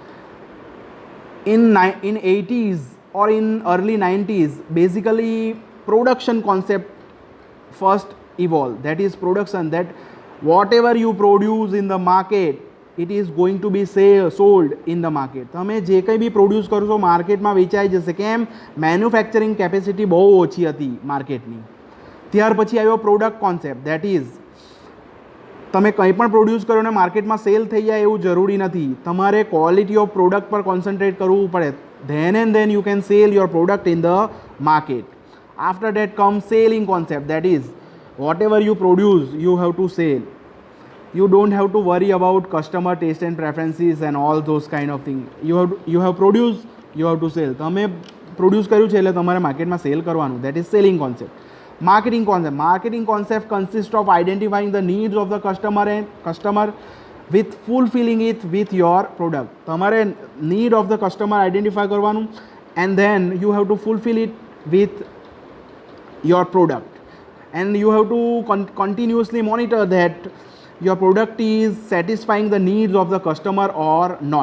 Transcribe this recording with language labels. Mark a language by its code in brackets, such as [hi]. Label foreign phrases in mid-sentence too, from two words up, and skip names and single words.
[en] In 80s or in early 90s, basically production concept first evolved. That is production, that whatever you produce in the market, it is going to be sold in the market. [gu] તમે જે કંઈ બી પ્રોડ્યુસ કરો છો માર્કેટમાં વેચાઈ જશે. કેમ? [en] manufacturing capacity [gu] બહુ ઓછી હતી માર્કેટની. ત્યાર પછી આવ્યો [en] product concept, that is [gu] તમે કંઈ પણ પ્રોડ્યુસ કરો ને માર્કેટમાં સેલ થઈ જાય એવું જરૂરી નથી. તમારે [en] quality of product [gu] પર કોન્સન્ટ્રેટ કરવું પડે. [en] then you can sell your product in the market. After that comes selling concept, that is whatever you produce you have to sell. You don't have to worry about customer taste and preferences and all those kind of things. You have produced, you have to sell. [gu] તમે પ્રોડ્યુસ કર્યું છે એટલે તમારે માર્કેટમાં સેલ કરવાનું. [en] That is selling concept. Marketing concept consists of identifying the needs of the customer with fulfilling it with your product. તમારે need of the customer identify કરવાનું, and then you have to fulfill it with your product, and you have to continuously monitor that your product is satisfying the needs of the customer or not.